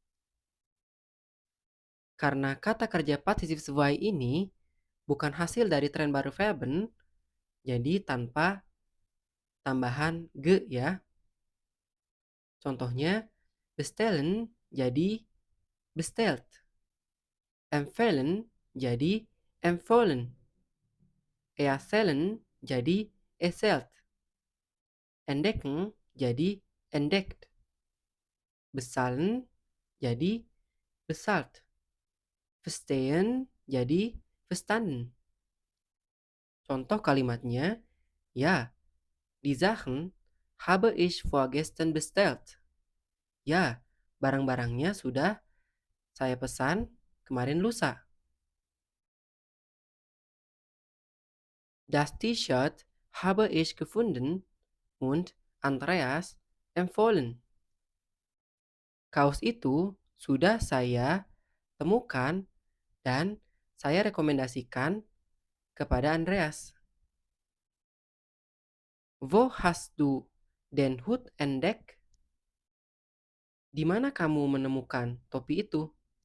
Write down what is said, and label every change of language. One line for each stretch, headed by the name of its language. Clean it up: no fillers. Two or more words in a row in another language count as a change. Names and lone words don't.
Indonesian: Karena kata kerja pasif sesuai ini bukan hasil dari
German: trennbare Verben,
Indonesian: jadi tanpa tambahan ge ya. Contohnya, bestellen jadi bestellt. Empfehlen jadi empfohlen. Erzählen jadi erzählt. Entdecken jadi entdeckt. Bezahlen jadi bezahlt. Verstehen jadi verstanden. Contoh kalimatnya,
German: ja, die Sachen habe ich vorgestern bestellt.
Indonesian: Ya, barang-barangnya sudah saya pesan kemarin lusa.
German: Das T-Shirt Habe ich gefunden und Andreas empfohlen.
Indonesian: Kaos itu sudah saya temukan dan saya rekomendasikan kepada Andreas.
German: Wo hast du den Hut entdeckt?
Indonesian: Di mana kamu menemukan topi itu?